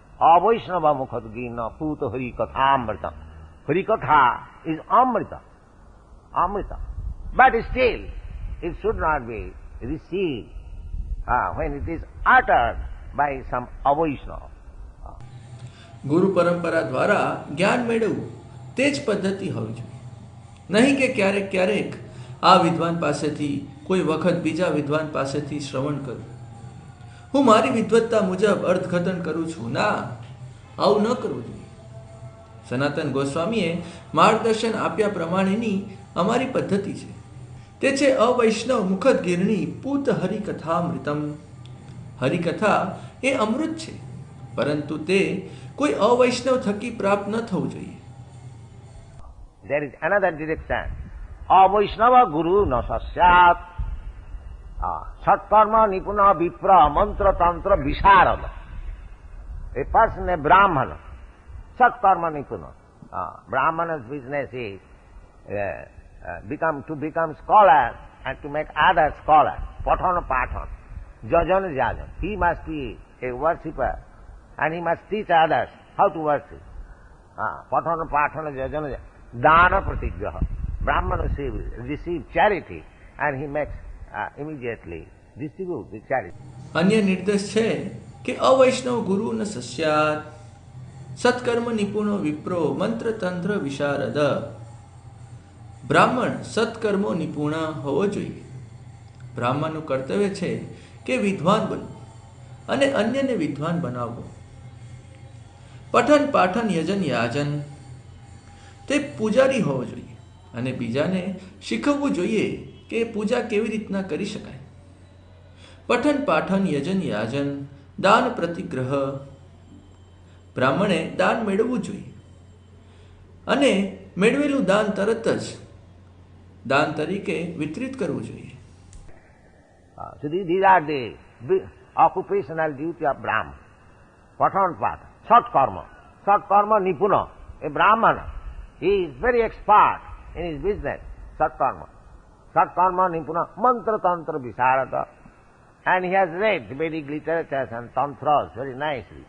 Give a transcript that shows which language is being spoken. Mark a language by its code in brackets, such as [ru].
[sa] Avaishnava mukhadgina puta harikathamrita. [en] Harikatha is amrita. Amrita. But still, it should not be received when it is uttered by some avaishnava. [gu] ગુરુ પરંપરા દ્વારા જ્ઞાન મેળવવું તે જ પદ્ધતિ હોવી જોઈએ. નહીં કે ક્યારેક ક્યારેક આ વિદ્વાન પાસેથી કોઈ વખત બીજા વિદ્વાન પાસેથી શ્રવણ કરું, હું મારી વિદ્વત્તા મુજબ અર્થઘટન કરું છું. ના, આવું ન કરવું જોઈએ. સનાતન ગોસ્વામીએ માર્ગદર્શન આપ્યા પ્રમાણેની અમારી પદ્ધતિ છે. તે છે [sa] અવૈષ્ણવ મુખદગીરણી પૂત હરિકથામૃતમ. [gu] હરિકથા એ અમૃત છે, પરંતુ તે કોઈ અવૈષ્ણવ થકી પ્રાપ્ત ન થવું જોઈએ. [en] There is another direction. [sa] Avaishnava guru na sasyat. Satkarma nipuna vipra mantra tantra visharada. [en] A person, a Brahmana, [sa] Satkarma nipuna. [en] Brahmana's business is to become scholar and to make others scholars. [sa] Patana patana. Jajana jajana. [en] He must be a worshipper and he must teach others how to worship. [sa] Patana patana jajana jajana. Dana pratigraha. [en] Brahmana receive charity and he makes immediately distribute the charity. [gu] અન્ય નિર્દેશ છે કે [sa] અવૈષ્ણવ ગુરુ ન સસ્યાત. સત્કર્મ નિપુણો વિપ્રો મંત્ર તંત્ર વિશારદ. [gu] બ્રાહ્મણ સત્કર્મો નિપુણ હોવો જોઈએ. બ્રાહ્મણનું કર્તવ્ય છે કે વિદ્વાન બનવું અને અન્યને વિદ્વાન બનાવવું. [sa] પઠન પાઠન યજન યાજન. [gu] તે પૂજારી હોવો જોઈએ અને બીજાને શીખવવું જોઈએ કે પૂજા કેવી રીતના કરી શકાય. [sa] પઠન પાઠન યજન યાજન દાન પ્રતિગ્રહ. [gu] બ્રાહ્મણે દાન મેળવવું જોઈએ અને મેળવેલું દાન તરત જ દાન તરીકે વિતરિત કરવું જોઈએ. [en] So these are the occupational duty of Brahman. [sa] Patan Pata, Sat Karma. Sat Karma Nipuna. [en] A Brahmana, he is very expert in his business. Sat Karma. [sa] Sat Karma Nipuna Mantra Tantra Visharada. [en] And he has read Vedic literatures and tantras very nicely.